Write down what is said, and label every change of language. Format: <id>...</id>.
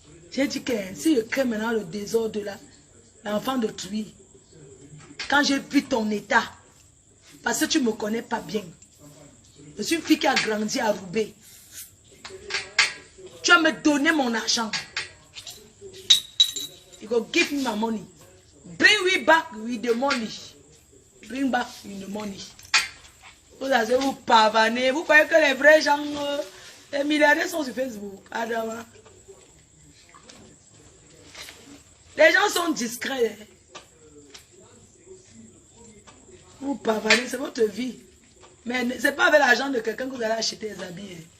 <fr>J'ai dit que si je crée maintenant le désordre là, l'enfant de Tui, quand j'ai vu ton état, parce que tu ne me connais pas bien, je suis une fille qui a grandi à Roubaix. Tu vas me donner mon argent.</fr> <en>You go give me my money. Bring me back with the money. Bring back with the money.</en> <fr>Vous allez vous pavaner. Vous croyez que les vrais gens, les milliardaires sont sur Facebook. Adama. Les gens sont discrets. Vous pavanez, c'est votre vie. Mais ce n'est pas avec l'argent de quelqu'un que vous allez acheter des habits.</fr>